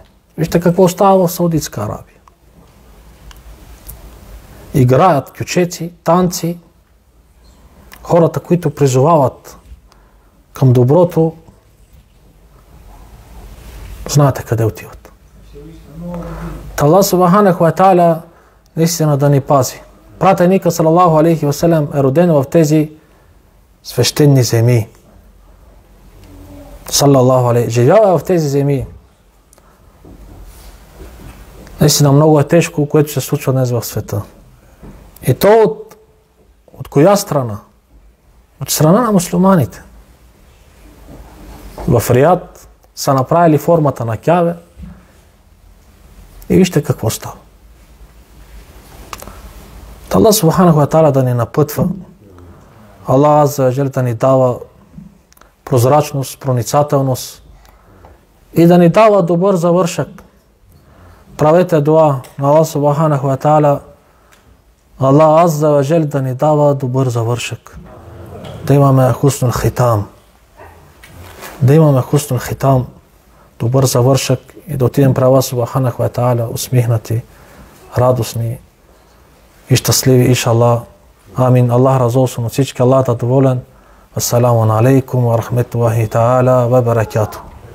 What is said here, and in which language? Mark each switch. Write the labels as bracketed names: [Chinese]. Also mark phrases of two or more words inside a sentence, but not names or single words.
[Bulgarian] Вижте какво става в Саудитска Арабия. Играят кючеци, танци. Хората, които призовават към доброто, знаете къде отиват. [Arabic] الله سبحانه وتعالى [Bulgarian] наистина да ни пази. Пратеника [Arabic] صلى الله عليه وسلم [Bulgarian] е роден в тези свещени земи. [Arabic] صلى الله عليه. [Bulgarian] Живява в тези земи. Наистина много е тежко, което се случва днес в света. И то от коя страна? От страна на мюсюлманите. В Риад са направили формата на Кябе и вижте какво става. [Arabic] الله سبحانه وتعالى [Bulgarian] да ни напътва. [Arabic] الله عز وجل [Bulgarian] да ни дава прозрачност, проницателност и да ни дава добър завършък. Правете дуа на [Arabic] الله سبحانه وتعالى. الله عز وجل [Bulgarian] да ни дава добър завършък. Да имаме [Arabic] حسن الختام. [Bulgarian] Да имаме [Arabic] حسن الختام, [Bulgarian] добър завършък и да отидем при [Arabic] الله سبحانه وتعالى [Bulgarian] усмихнати, радостни и щастливи, иншаллах. Амин. [Turkish] Allah razı olsun [Bulgarian] от всички. Аллах да доволен. [Arabic] السلام عليكم ورحمة الله تعالى وبركاته.